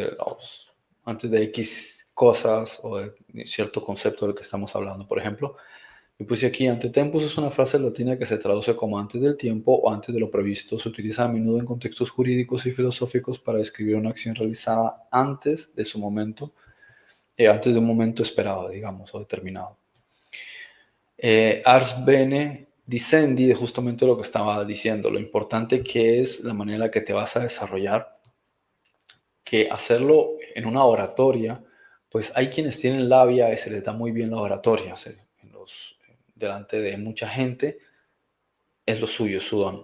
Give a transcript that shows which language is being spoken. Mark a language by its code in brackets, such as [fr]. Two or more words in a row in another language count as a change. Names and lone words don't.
[es] Antes de X cosas o de cierto concepto del que estamos hablando. Por ejemplo, yo puse aquí, [la] ante tempus [es] es una frase latina que se traduce como antes del tiempo o antes de lo previsto. Se utiliza a menudo en contextos jurídicos y filosóficos para describir una acción realizada antes de su momento, antes de un momento esperado, digamos, o determinado. [la] Ars bene dicendi [es] es justamente lo que estaba diciendo, lo importante que es la manera que te vas a desarrollar, que hacerlo en una oratoria, pues hay quienes tienen labia y se les da muy bien la oratoria, delante de mucha gente es lo suyo, es su don.